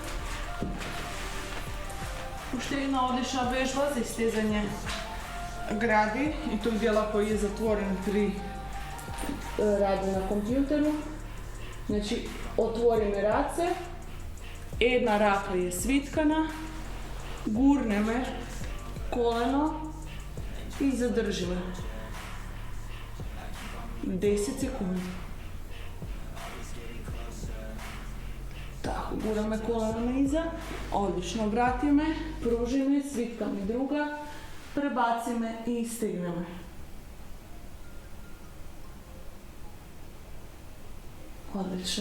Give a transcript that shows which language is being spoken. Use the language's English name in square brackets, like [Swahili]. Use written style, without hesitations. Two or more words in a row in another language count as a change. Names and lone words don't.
[Macedonian] Уште една одлична вежба за истезање гради и тој дела кој е затворен при ради на компјутеру. Значи, отвориме раце, една рака е свиткана, гурнеме колено и задржиме. 10 секунди. Тако, гураме колено на иза, одлично, вратиме, пружиме, свиткаме друга, пребациме и стигнеме. Odlično.